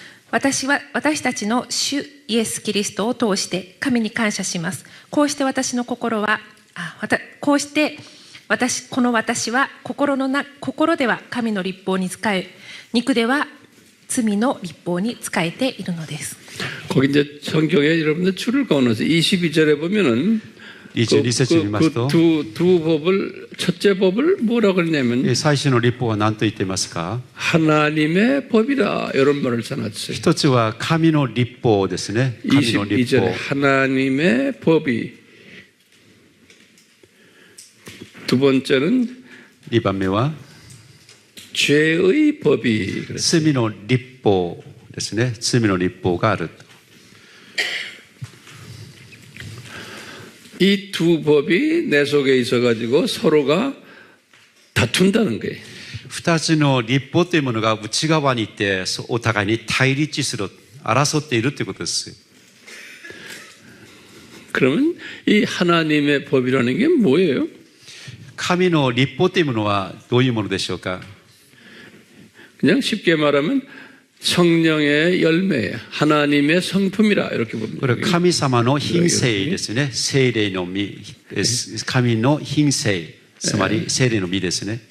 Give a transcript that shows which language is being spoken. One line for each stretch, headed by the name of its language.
Japanese: 私たちの主イエス・キリストを通して神に感謝します。こうして私の心は、この私は心では神の律法に仕え、肉では罪の律法に仕えているのです。
Korean: 거기 이제 성경에 여러분들 줄을 그어놓으세요. 22절에 보면은
Japanese: 22節に見ますと、
Korean: 두 법을 첫째 법을 뭐라고 그러냐면
Japanese: 最初の立法は何と言っていますか？
Korean: 하나님의 법이라 이런 말을 써놨어요.
Japanese: 一つは神の律法ですね。神の律
Korean: 22절에
Japanese: 法。
Korean: 하나님의 법이 두 번째는
Japanese: 2番目は
Korean: 죄의 법이 그랬어요.
Japanese: 罪の律法ですね。罪の律法がある。
Korean: 이 두 법이 내 속에 있어가지고 서로가 다툰다는 거예요.
Japanese: 2つの律法というものが内側にいて、お互いに対立する、争っているということです。
Korean: 그러면 이 하나님의 법이라는 게 뭐예요?
Japanese: 神の律法というものはどういうものでしょうか？
Korean: 그냥 쉽게 말하면 성령의 열매예요. 하나님의 성품이라 이렇게 봅니다.
Japanese: これは神様の品性ですね。聖霊の実、神の品性、つまり聖霊の実ですね。